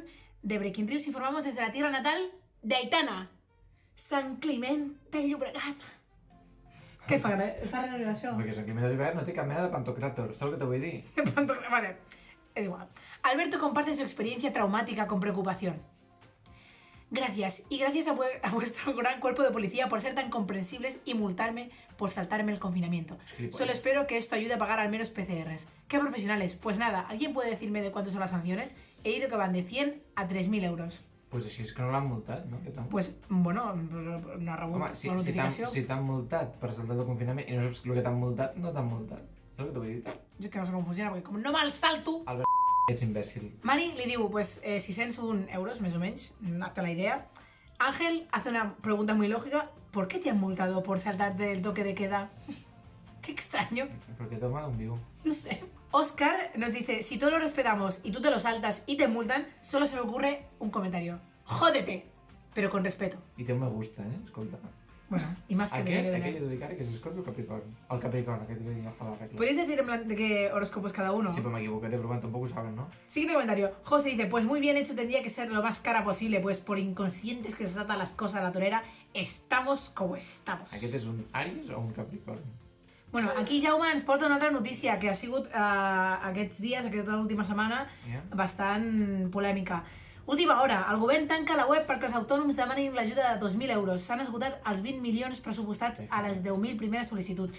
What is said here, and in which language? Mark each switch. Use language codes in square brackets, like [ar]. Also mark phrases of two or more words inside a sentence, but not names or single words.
[es] de [en] Breaking News [es] informamos desde la tierra natal de Aitana, Sant Climent de Llobregat. [ca] Què fa gràcia això? Perquè Sant Climent de Llobregat no té cap mena de pantocràtor, saps el que te vull dir? [es] Vale, es igual. Alberto comparte su experiencia traumática con preocupación. Gracias, y gracias a vuestro gran cuerpo de policía por ser tan comprensibles y multarme por saltarme el confinamiento. Solo espero que esto ayude a pagar al menos PCRs. ¿Qué profesionales? Pues nada, ¿alguien puede decirme de cuánto son las sanciones? He oído que van de 100 a 3.000 euros. [ca] Pues així és que no l'han multat, no? Pues, bueno, no ha rebut Home, la notificació. si t'han multat per saltar el confinament i no saps el que t'han multat, no t'han multat. Saps el que t'ho vull dir? Jo és que no sé com funciona, perquè com no me'l salto... Ets imbècil. Mari li diu, pues 601 euros, més o menys, [es] hazte la idea. Ángel hace una pregunta muy lógica. ¿Por qué te han multado por saltarte el toque de queda? Qué extraño. [ca] Perquè toma un viu. [es] No sé. Oscar nos dice, si todos lo respetamos y tú te lo saltas y te multan, solo se me ocurre un comentario. ¡Jódete! Pero con respeto. [ca] I té un [es] me gusta, [ca] escolta. [es] Bueno, y más que [ca] Aquest, de aquell he de dedicar que és Escorpio o Capricorn. El Capricorn, aquest que diga a la regla. [es] ¿Podrías decir en plan de qué horóscopo es cada uno? Sí, pero me equivocaré, pero bueno, tampoco saben, ¿no? Siguiente comentario. José dice, pues muy bien hecho, tendría que ser lo más cara posible, pues por inconscientes que se saltan las cosas a la torera, estamos como estamos. [ca] Aquest és un Aries o un Capricorn? Bueno, aquí Jaume ens porta una altra notícia que ha sigut aquests dies, aquesta última setmana, bastant polèmica. Última hora, el govern tanca la web perquè els autònoms demanin l'ajuda de 2.000 euros. S'han esgotat els 20 milions pressupostats a les 10.000 primeres sol·licituds.